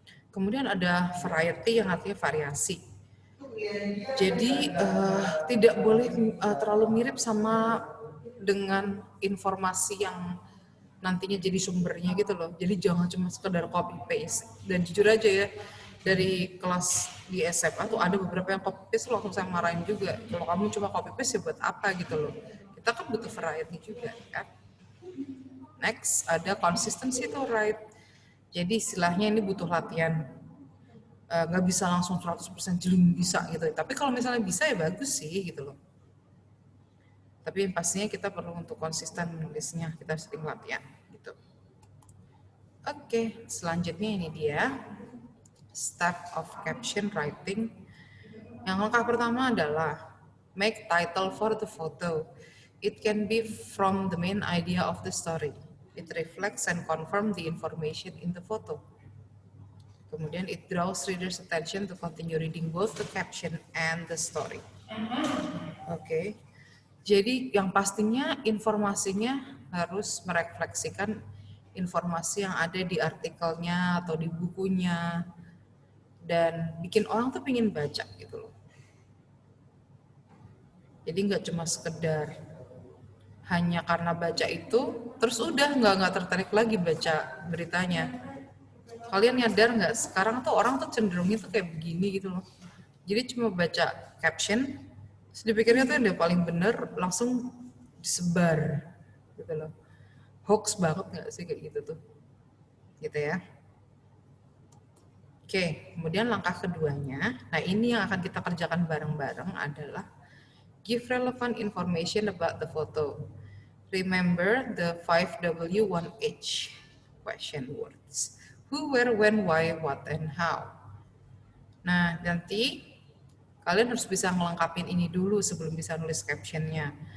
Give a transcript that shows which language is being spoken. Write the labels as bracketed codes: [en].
[id] Kemudian ada variety yang artinya variasi. Jadi tidak boleh terlalu mirip sama dengan informasi yang nantinya jadi sumbernya gitu loh. Jadi jangan cuma sekedar copy paste. Dan jujur aja ya, dari kelas di SMA tuh ada beberapa yang copy paste langsung saya marahin juga. Kalau kamu cuma copy paste ya buat apa gitu loh. Kita kan butuh variety juga kan. [en] Next [id] ada [en] consistency to write. [id] Jadi istilahnya ini butuh latihan. Nggak bisa langsung 100% jeling bisa gitu. Tapi kalau misalnya bisa ya bagus sih gitu loh. Tapi yang pastinya kita perlu untuk konsisten menulisnya, kita sering latihan gitu. Oke, selanjutnya ini dia [en] step of caption writing. [id] Yang langkah pertama adalah [en] make title for the photo. It can be from the main idea of the story. It reflects and confirms the information in the photo. [id] Kemudian [en] it draws readers' attention to continue reading both the caption and the story. [id] Oke. Jadi yang pastinya informasinya harus merefleksikan informasi yang ada di artikelnya atau di bukunya dan bikin orang tuh pengen baca gitu loh. Jadi nggak cuma sekedar hanya karena baca itu terus udah nggak tertarik lagi baca beritanya. Kalian nyadar nggak sekarang tuh orang tuh cenderungnya tuh kayak begini gitu loh. Jadi cuma baca caption, terus dipikirnya tuh yang paling bener langsung disebar gitu loh. Hoax banget nggak sih kayak gitu tuh, gitu ya. Oke, kemudian langkah keduanya, nah ini yang akan kita kerjakan bareng-bareng adalah [en] give relevant information about the photo. Remember the 5W1H question words. Who, where, when, why, what, and how. [id] Nah, nanti kalian harus bisa ngelengkapin ini dulu sebelum bisa nulis captionnya.